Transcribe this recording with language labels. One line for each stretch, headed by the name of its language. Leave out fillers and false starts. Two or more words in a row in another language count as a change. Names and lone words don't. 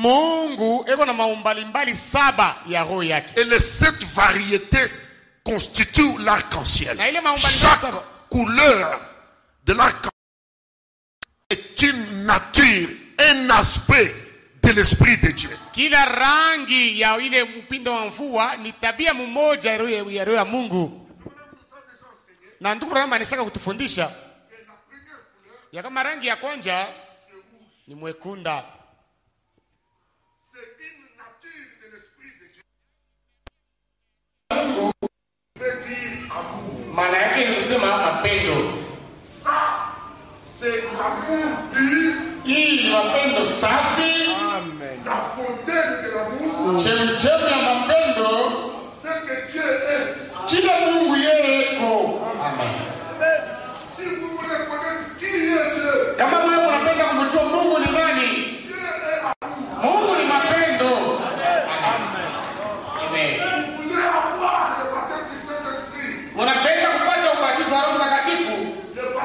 French: Et cette variété constitue l'arc-en-ciel. Chaque couleur de l'arc-en-ciel est une nature, un aspect de l'esprit de Dieu.
Swahili: Kila rangi ya ile mpindo wa mvua ni tabia mmoja ya roho ya Mungu. Na ndugu Rama anataka kutufundisha ya kama rangi ya kwanza ni mwekunda. Maana yake ni kusema mapendo.
French: C'est l'amour pur.
Swahili: Hii ni mapendo safi.
French: Amen. La fontaine de l'amour.
Swahili: Chemchemi ya mapendo.
French: C'est que Dieu est.
Swahili: Kila Mungu yeye iko. Amen.
French: Si vous voulez connaître qui est Dieu.
Swahili: Kama wewe unapenda kumjua Mungu ni nani?
French: Dieu est amour.
Swahili: Mungu ni mapendo. Amen. Amen.
French: Vous voulez avoir le baptême du Saint-Esprit.
Swahili: Unapenda kupata ubatizo wa Roho Mtakatifu?
French: Le